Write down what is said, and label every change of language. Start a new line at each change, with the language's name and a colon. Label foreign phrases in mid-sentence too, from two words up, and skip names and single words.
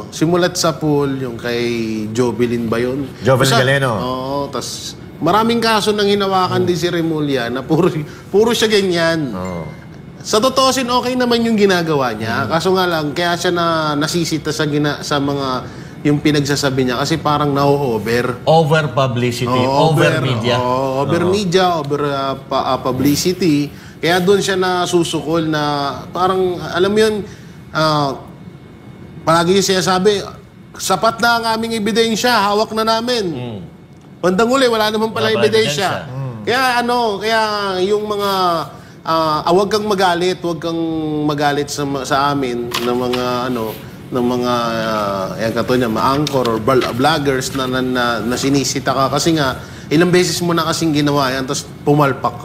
Filipino: Simulat sa pool, yung kay Jovelyn ba yun? Jovelyn Galeno. Oo, tas maraming kaso nang hinawakan din si Remulla na puro siya ganyan. Sa totoosin, okay naman yung ginagawa niya. Kaso nga lang, kaya siya nasisita sa mga yung pinagsasabi niya kasi parang na-over.
English: Over publicity, over media. Over media, over publicity.
Filipino: Kaya doon siya nasusukol na parang, alam mo yun, palagi siya sabi, sapat na ang aming ebidensya, hawak na namin. Bandang uli, wala naman pala ebidensya. Kaya yung mga huwag kang magalit sa amin ng mga yan katulad ma-anchor
English: or vloggers
Filipino: na sinisita ka kasi nga ilang beses mo na kasing ginawa yan tapos pumalpak ka.